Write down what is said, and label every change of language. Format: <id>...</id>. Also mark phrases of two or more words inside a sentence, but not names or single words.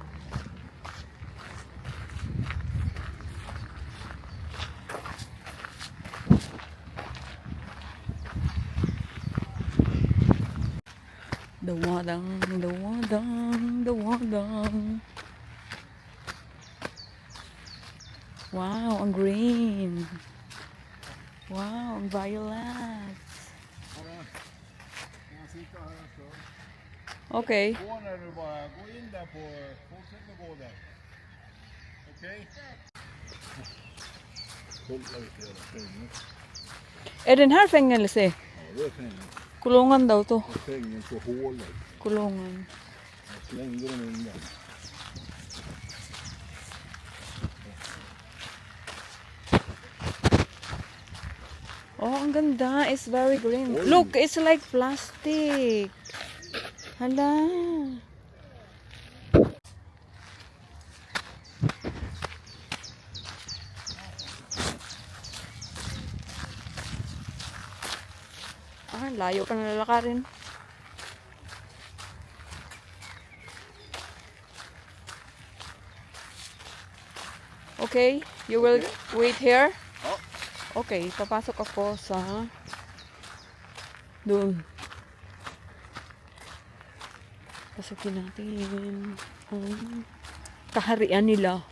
<tl>Dawadang, dawadang, dawadang. Wow, ang green. Wow, ang violet. Okay.</tl> <sv>Gå när du bara, gå in där på, fortsätt att gå där. Okej? Kolla lite jävla fängelse. Är den här fängelse? Ja, det är fängelse.</sv> <tl>Kulungan daw to.</tl> <sv>Det är fängelse och hålet.</sv> <tl>Kulungan.</tl> <sv>Jag slängde den in där.</sv> <tl>Oh, ang ganda.</tl> <en>It's very green. Look, it's like plastic. Hala.</en> <tl>Ah, layo pa na lalakarin.</tl> <en>Okay, you will wait here?</en> <tl>Okay, papasok ako sa doon. Pasukin natin ang kaharian nila.</tl>